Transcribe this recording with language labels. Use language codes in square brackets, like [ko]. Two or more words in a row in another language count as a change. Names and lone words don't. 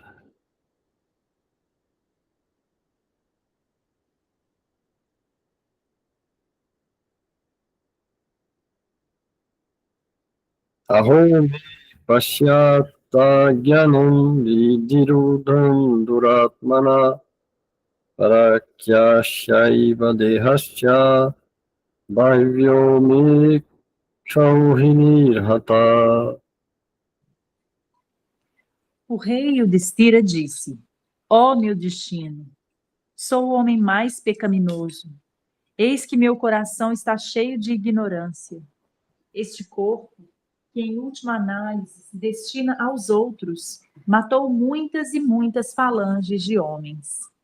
[sa] Ahom pashyata jnanam vidirudham duratmana parakyashaiva dehasya bhavyo me chauhinirhata. [pt] O rei Yudhishthira disse: Ó meu destino, sou o homem mais pecaminoso. Eis que meu coração está cheio de ignorância. Este corpo, que em última análise se destina aos outros, matou muitas e muitas falanges de homens.